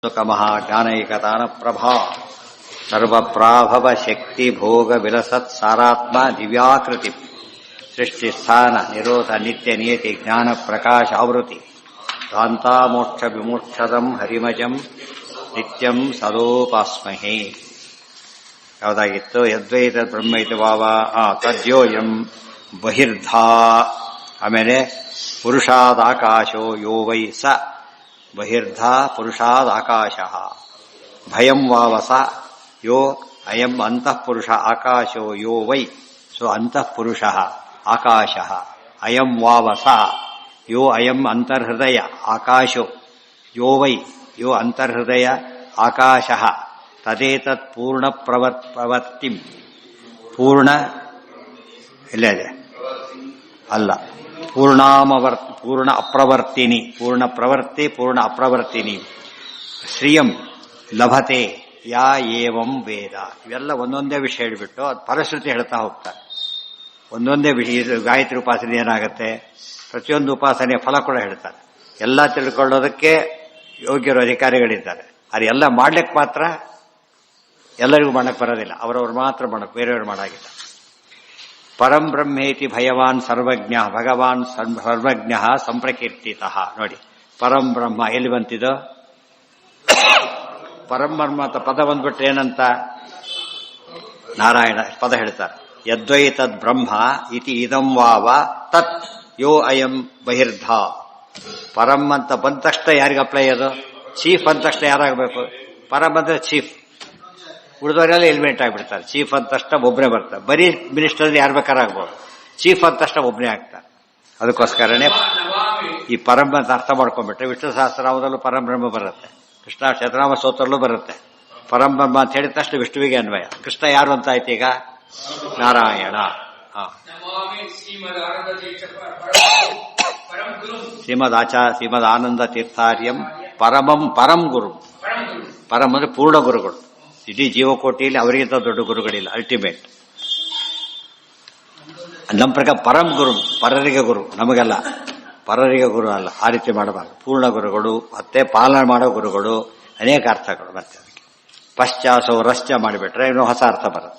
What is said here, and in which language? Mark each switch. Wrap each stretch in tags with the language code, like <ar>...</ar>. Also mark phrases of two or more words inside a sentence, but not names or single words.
<sa>ಸುಖಮಃ ಜ್ಞಾನೈಕತಾನ ಪ್ರಭಾ ಸರ್ವಪ್ರಾಭವ ಶಕ್ತಿ ಭೋಗ ವಿಲಸತ್ ಸಾರಾತ್ಮ ದಿವ್ಯಾಕೃತಿ ಸೃಷ್ಟಿ ಸ್ಥಾನ ನಿರೋಧ ನಿತ್ಯ ನಿಯತಿ ಜ್ಞಾನ ಪ್ರಕಾಶ ಆವೃತಿ ಧ್ವಾಂತಾಮೋಕ್ಷ ವಿಮೋಕ್ಷದಂ ಹರಿಮಜಂ ನಿತ್ಯಂ ಸದೋಪಾಸ್ಮಹೇ. ಯಾವುದಾಗಿತ್ತು? ಯದ್ವೈತ ಬ್ರಹ್ಮೈತ ಭಾವ ತದ್ಯೋಯಂ ಬಹಿರ್ಧಾ. ಆಮೇಲೆ ಪುರುಷಾದಾಕಾಶೋ ಯೋ ವೈ ಸ ಬಹಿರ್ಧಾ ಪುರುಷಾದಾಕಾಶ. ಭಯಂ ವಾವಸ ಯೋ ಅಯಂ ಅಂತಃಪುರುಷ ಆಕಾಶೋ ಯೋ ವೈ ಸೊ ಅಂತಃಪುರುಷ ಆಕಾಶ. ಅಯಂ ವಾವಸ ಯೋ ಅಯಂ ಅಂತರ್ಹೃದಯ ಆಕಾಶೋ ಯೋ ವೈ ಯೋ ಅಂತರ್ಹೃದಯ ಆಕಾಶ. ತದೇತತ್ ಪೂರ್ಣ ಪ್ರವರ್ತಿಂ ಪೂರ್ಣ</sa> <kn>ಇಲ್ಲ ಇದೆ ಅಲ್ಲ</kn> <sa>ಪೂರ್ಣ ಅಪ್ರವರ್ತಿನಿ ಪೂರ್ಣ ಪ್ರವರ್ತಿ ಪೂರ್ಣ ಅಪ್ರವರ್ತಿನಿ ಶ್ರಿಯಂ ಲಭತೆ ಯಾ ಏವಂ ವೇದ.</sa> <kn>ಇವೆಲ್ಲ ಒಂದೊಂದೇ ವಿಷಯ ಹೇಳಿಬಿಟ್ಟು ಅದು ಫಲಶ್ರುತಿ ಹೇಳ್ತಾ ಹೋಗ್ತಾರೆ. ಒಂದೊಂದೇ ವಿಷಯ ಗಾಯತ್ರಿ ಉಪಾಸನೆ ಏನಾಗುತ್ತೆ, ಪ್ರತಿಯೊಂದು ಉಪಾಸನೆಯ ಫಲ ಕೂಡ ಹೇಳ್ತಾರೆ. ಎಲ್ಲ ತಿಳ್ಕೊಳ್ಳೋದಕ್ಕೆ ಯೋಗ್ಯರು ಅಧಿಕಾರಿಗಳಿದ್ದಾರೆ. ಅದು ಎಲ್ಲ ಮಾಡ್ಲಿಕ್ಕೆ ಮಾತ್ರ ಎಲ್ಲರಿಗೂ ಮಾಡಕ್ಕೆ ಬರೋದಿಲ್ಲ, ಅವರವ್ರು ಮಾತ್ರ ಮಾಡಕ್ಕೆ, ಬೇರೆಯವರು ಮಾಡಾಗಿಲ್ಲ.</kn> <sa>ಪರಂ ಬ್ರಹ್ಮೇತಿ ಭಯವಾನ್ ಸರ್ವಜ್ಞ ಭಗವಾನ್ ಸರ್ವಜ್ಞ ಸಂಪ್ರಕೀರ್ತಿತ.</sa> <kn>ನೋಡಿ,</kn> <sa>ಪರಂ ಬ್ರಹ್ಮ</sa> <kn>ಎಲ್ಲಿ ಬಂತಿದ್ದು?</kn> <sa>ಪರಂ ಬ್ರಹ್ಮ</sa> <kn>ಅಂತ ಪದ ಬಂದ್ಬಿಟ್ರೆ ಏನಂತ ನಾರಾಯಣ ಪದ ಹೇಳ್ತಾರೆ.</kn> <sa>ಯದ್ವೈ ತದ್ ಬ್ರಹ್ಮ ಇತಿ ಇದಂ ವಾವ ತತ್ ಯೋ ಅಯಂ ಬಹಿರ್ಧ.</sa> <kn>ಪರಂ ಅಂತ ಬಂದ ತಕ್ಷಣ ಯಾರಿಗೆ ಅಪ್ಲೈ ಅದು? ಚೀಫ್ ಅಂದ ತಕ್ಷಣ ಯಾರಾಗಬೇಕು? ಪರಂ ಅಂದ್ರೆ ಚೀಫ್. ಉಳಿದವರೆಲ್ಲ ಎಲಿಮೆಂಟ್ ಆಗಿಬಿಡ್ತಾರೆ. ಚೀಫ್ ಅಂದ ತಕ್ಷಣ ಒಬ್ಬನೇ ಬರ್ತಾರೆ. ಬರೀ ಮಿನಿಸ್ಟರ್ ಯಾರು ಬೇಕಾರಾಗ್ಬೋದು, ಚೀಫ್ ಅಂದ ತಕ್ಷಣ ಒಬ್ಬನೇ ಆಗ್ತಾರೆ. ಅದಕ್ಕೋಸ್ಕರನೇ ಈ ಪರಂ ಅಂತ ಅರ್ಥ ಮಾಡ್ಕೊಂಡ್ಬಿಟ್ರೆ ವಿಷ್ಣು ಸಹಸ್ರನಾಮದಲ್ಲೂ ಪರಬ್ರಹ್ಮ ಬರುತ್ತೆ, ಕೃಷ್ಣ ಶತನಾಮ ಸ್ತೋತ್ರಲ್ಲೂ ಬರುತ್ತೆ. ಪರಬ್ರಹ್ಮ ಅಂತ ಹೇಳಿದ ತಕ್ಷಣ ವಿಷ್ಣುವಿಗೆ ಅನ್ವಯ. ಕೃಷ್ಣ ಯಾರು ಅಂತ ಆಯ್ತು ಈಗ? ನಾರಾಯಣ.</kn> <sa>ಶ್ರೀಮದ್ ಆನಂದ ತೀರ್ಥಾರ್ಯಂ ಪರಮಂ ಪರಂ ಗುರು.</sa> <kn>ಪರಂ ಅಂದ್ರೆ ಪೂರ್ಣ ಗುರುಗಳು. ಇಡೀ ಜೀವಕೋಟಿಯಲ್ಲಿ ಅವರಿಗಿಂತ ದೊಡ್ಡ ಗುರುಗಳಿಲ್ಲ, ಅಲ್ಟಿಮೇಟ್. ನಮ್ಮ ಪ್ರಕಾರ</kn> <sa>ಪರಂ ಗುರು,</sa> <kn>ಪರರಿಗೆ ಗುರು, ನಮಗಲ್ಲ, ಪರರಿಗೆ ಗುರು ಅಲ್ಲ. ಆ ರೀತಿ ಮಾಡಬಾರ್ದು. ಪೂರ್ಣ ಗುರುಗಳು ಮತ್ತೆ ಪಾಲನೆ ಮಾಡೋ ಗುರುಗಳು, ಅನೇಕ ಅರ್ಥಗಳು. ಮತ್ತೆ ಅದಕ್ಕೆ ಪಶ್ಚಾಸೋ ರಶ್ಚ ಮಾಡಿಬಿಟ್ರೆ ಇನ್ನೂ ಹೊಸ ಅರ್ಥ ಬರುತ್ತೆ.</kn>